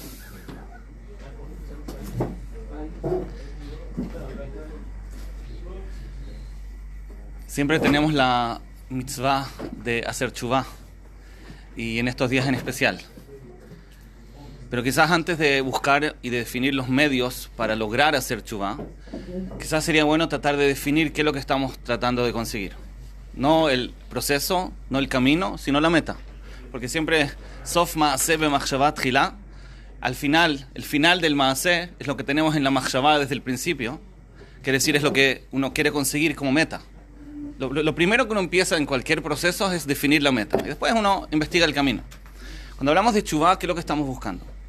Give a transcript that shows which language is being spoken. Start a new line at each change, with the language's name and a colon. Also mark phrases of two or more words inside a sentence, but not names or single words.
Spanish: Siempre tenemos la mitzvah de hacer teshuvah, y en estos días en especial. Pero quizás antes de buscar y de definir los medios para lograr hacer teshuvah, quizás sería bueno tratar de definir qué es lo que estamos tratando de conseguir. No el proceso, no el camino, sino la meta. Porque siempre,
Hebrew: סוף מעשה במחשבה תחילה,
Spanish: al final, el final del ma'aseh es lo que tenemos en la machshavah desde el principio. Quiere decir, es lo que uno quiere conseguir como meta. Lo primero que uno empieza en cualquier proceso es definir la meta. Y después uno investiga el camino. Cuando hablamos de teshuvah, ¿qué es lo que estamos buscando?